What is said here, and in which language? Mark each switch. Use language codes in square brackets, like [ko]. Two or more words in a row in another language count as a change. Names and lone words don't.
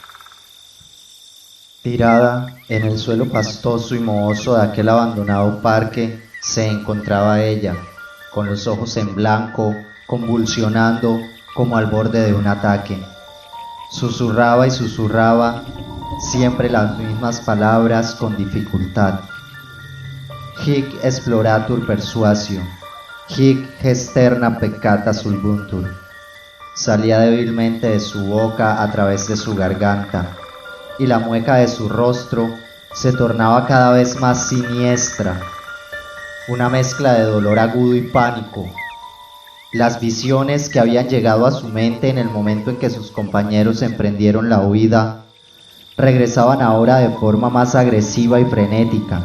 [es] Tirada en el suelo pastoso y mohoso de aquel abandonado parque se encontraba ella, con los ojos en blanco, convulsionando como al borde de un ataque. Susurraba y susurraba siempre las mismas palabras con dificultad. [la] Hic exploratur persuasio, hic gesterna peccata subuntur. [es] Salía débilmente de su boca a través de su garganta, y la mueca de su rostro se tornaba cada vez más siniestra, una mezcla de dolor agudo y pánico. Las visiones que habían llegado a su mente en el momento en que sus compañeros emprendieron la huida regresaban ahora de forma más agresiva y frenética.